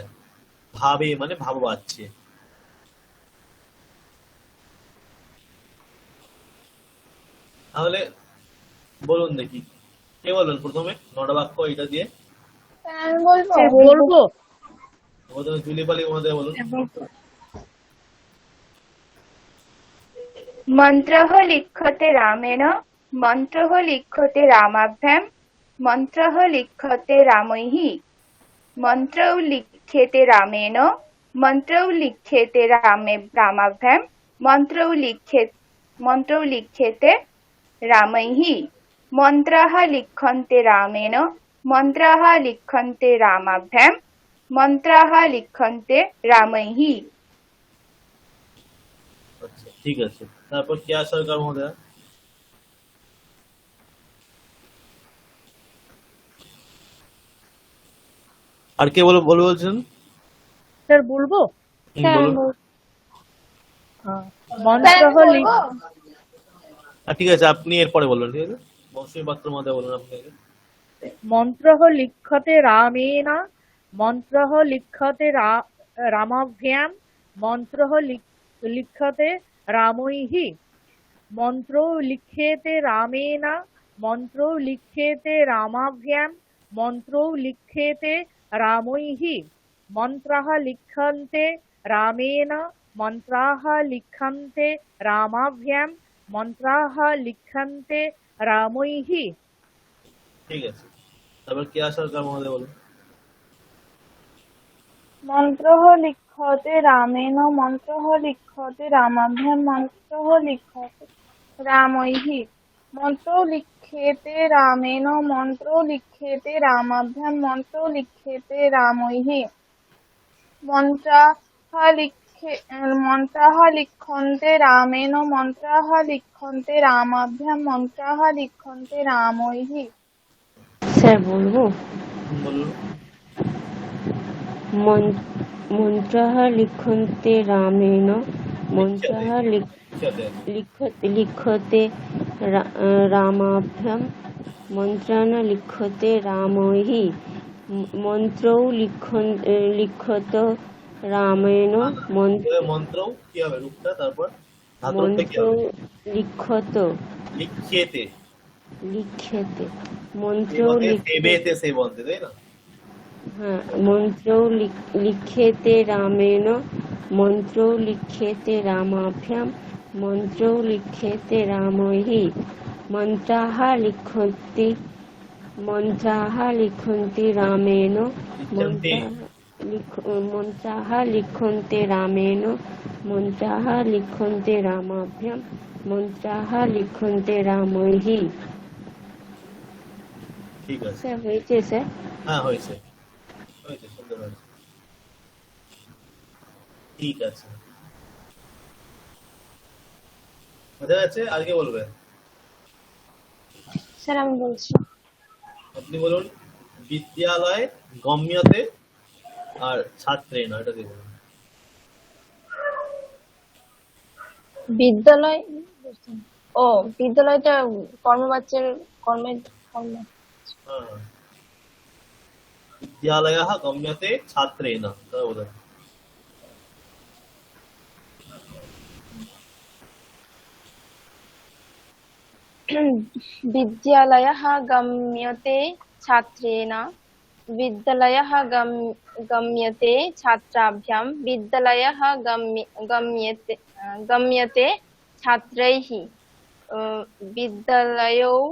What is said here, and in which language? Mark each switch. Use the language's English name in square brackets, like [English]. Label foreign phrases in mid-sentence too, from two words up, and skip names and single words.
[Bangla] ভাবে মানে ভাব বাচ্চে। তাহলে বলুন দেখি, কে বলুন প্রথমে নটা বাক্য এটা দিয়ে? আমি বলবো। স্যার বলবো। প্রথমে জুলিপালি মহোদয় বলুন। [Sanskrit] মন্ত্রः লিখ্যতে রামেণ, মন্ত্রः লিখ্যতে রামাভ্যাম, মন্ত্রः লিখ্যতে রামৈহি, মন্ত্রৌ লিখ্যেতে রামেণ, মন্ত্রৌ লিখ্যেতে রামাভ্যাম, মন্ত্রৌ লিখ্যেতে রামৈহি, মন্ত্রাः লিখ্যন্তে রামেণ, মন্ত্রাः লিখ্যন্তে রামাভ্যাম, মন্ত্রাः লিখ্যন্তে রামৈহি। [Bangla] আচ্ছা, ঠিক আছে। তারপর কেয়া সরকার মহোদয়। আর কে বলছেন? স্যার বলবো? স্যার বলুন। [Sanskrit] মন্ত্রহ [Bangla] ঠিক আছে, আপনি এরপরে বলবেন। ঠিক আছে, মৌসুমী পাত্র মধ্যে বলুন আপনি আগে। [Sanskrit] মন্ত্রহ লিখ্যতে রামেণ, মন্ত্রহ লিখ্যতে রামাভ্যাম, মন্ত্রহ লিখ্যতে রামৈঃ, মন্ত্রো লিখ্যেতে রামেণ, মন্ত্রো লিখ্যেতে রামাভ্যাম, মন্ত্রো লিখ্যেতে রামৈঃ, মন্ত্রাः লিখ্যন্তে রামেণ, মন্ত্রাः লিখ্যন্তে রামাভ্যাম, মন্ত্রাः লিখ্যন্তে রামৈঃ। [Bangla] ঠিক আছে, তারপর কেয়া সরকার মহোদয় বলুন। [Sanskrit] মন্ত্রः লিখ্যতে রামেণ, মন্ত্রः লিখ্যতে রামাভ্যাম, মন্ত্রः লিখ্যতে রামৈঃ, মন্ত্রো লিখ্যেতে রামেণ, মন্ত্রো লিখ্যেতে রামাভ্যাম, মন্ত্রো লিখ্যেতে রামৈঃ, মন্ত্রাः লিখ্যন্তে রামেণ, মন্ত্রাः লিখ্যন্তে রামাভ্যাম, মন্ত্রাः লিখ্যন্তে রামৈঃ। [Bangla] স্যার বলবো? বলুন। [Sanskrit] মন্ত্রः লিখ্যন্তে রামেণ, মন্ত্রः লিখ্যতে রামাভ্যাম, মন্ত্রাन् লিখ্যতে রামৈঃ, মন্ত্রৌ লিখ্যত রামেণ, [Bangla] মন্ত্র কি হবে রূপটা? তারপর ধাতুরূপটা কি [Sanskrit] মন্ত্রৌ [Bangla] হবে? [Sanskrit] লিখ্যতে মন্ত্রৌ [Bangla] সেবেতে সে বলতে, তাই না? হ্যাঁ, [Sanskrit] মন্ত্রৌ লিখ্যেতে রামেণ, মন্ত্রৌ লিখ্যেতে রামাভ্যাম, মন্ত্রৌ লিখ্যেতে রামৈঃ, মন্ত্রাः লিখ্যন্তে রামেণ, মন্ত্রাः লিখ্যন্তে রামেণ, মন্ত্রাः লিখ্যন্তে রামাভ্যাম, মন্ত্রাः লিখ্যন্তে রামৈঃ। [Bangla] ঠিক আছে, স্যার হয়েছে স্যার? হ্যাঁ হয়েছে, সুন্দর হয়েছে। ঠিক আছে, বোঝা যাচ্ছে? আজকে বলবেন? স্যার আমি বলছি। আপনি বলুন। [Sanskrit] বিদ্যালয় গম্যতে [Bangla] আর ছাত্রে না, এটা দিয়ে বলুন। বিদ্যালয়, ও বিদ্যালয়টা কর্মবাচ্যের কর্মের কর্ম। [Sanskrit] হ্যাঁ, বিদ্যালয়ः গম্যতে ছাত্রেণ, তাই বলুন। বিদ্যালয়ः গম্যতে ছাত্রেণ, বিদ্যালয়ः গম্যতে ছাত্রাভ্যাম, বিদ্যালয়ः গম্যতে ছাত্রৈঃ, বিদ্যালয়ৌ